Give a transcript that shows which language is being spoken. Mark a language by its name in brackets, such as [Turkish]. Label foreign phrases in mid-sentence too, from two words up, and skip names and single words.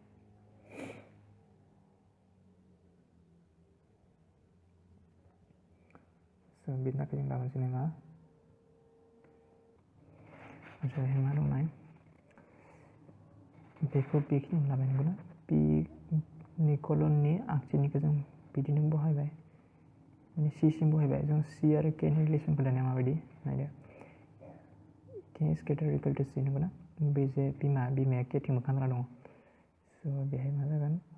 [Bodo] स' बिनि थाखाय जों लाबोनोसै मा ओमफ्राय मा दं नाय बेखौ बेखिनियाव लाबाय नंगौना p नि कलननि आगसिनिखौ जों बिदिनो बहायबाय माने c सिम बहायबाय जों c आरो k नि रिलेसनखौ दानिया माबायदि नायदो [English] k is greater or equal to c [Bodo] नंगौना बे जे बिमाया k थिं मोखां जाना दङ स' बेहाय मा जागोन